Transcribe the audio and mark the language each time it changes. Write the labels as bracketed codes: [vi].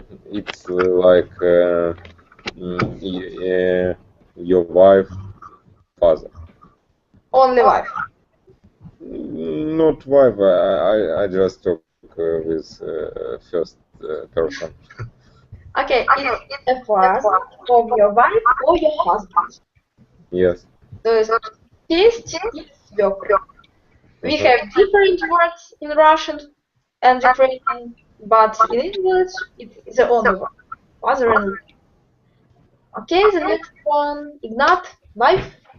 [en] It's like your wife, father. Only wife. Not wife. I just talk with first person. Okay, it's a father of your wife or your husband. Yes. [ru] То есть тесть и свекровь. [en] We have different words in Russian and Ukrainian, but in English it's the only one. Father-in-law. Okay, the next one, Ignat, wife.